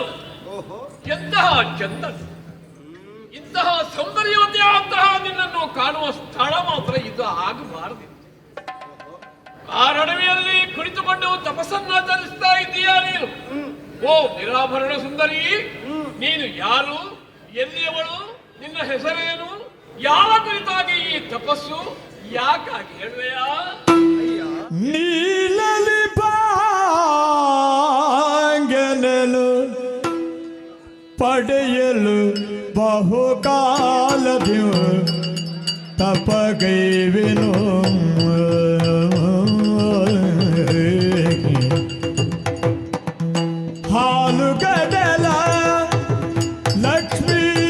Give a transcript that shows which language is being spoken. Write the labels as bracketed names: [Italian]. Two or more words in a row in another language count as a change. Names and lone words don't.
[Kannada] ಎಂತಹ ಚಂದ, ಇಂತಹ ಸೌಂದರ್ಯವತಿಯಾದಂತಹ ನಿನ್ನನ್ನು ಕಾಣುವ ಸ್ಥಳ ಮಾತ್ರ ಇದು ಆಗಬಾರದಿತ್ತು. ಕಾರಣವಿಯಲ್ಲಿ ಕುಳಿತುಕೊಂಡು ತಪಸ್ಸನ್ನಾಚರಿಸ್ತಾ ಇದ್ದೀಯಾ ನೀನು? ಓ ನಿರಾಭರಣ ಸುಂದರಿ, ನೀನು ಯಾರು, ಎಲ್ಲಿಯವಳು, ನಿನ್ನ ಹೆಸರೇನು, ಯಾವ ಕುರಿತಾಗಿ ಈ ತಪಸ್ಸು, ಯಾಕಾಗಿ ಹೇಳುವೆಯಾ? ನೀಲಲಿ ಪಾಂಗನನು ಪಡೆಯಲು ಬಹುಕಾಲದಿ ತಪಗೈವೆನು ಹಾಲುಗಡಲ ಲಕ್ಷ್ಮೀ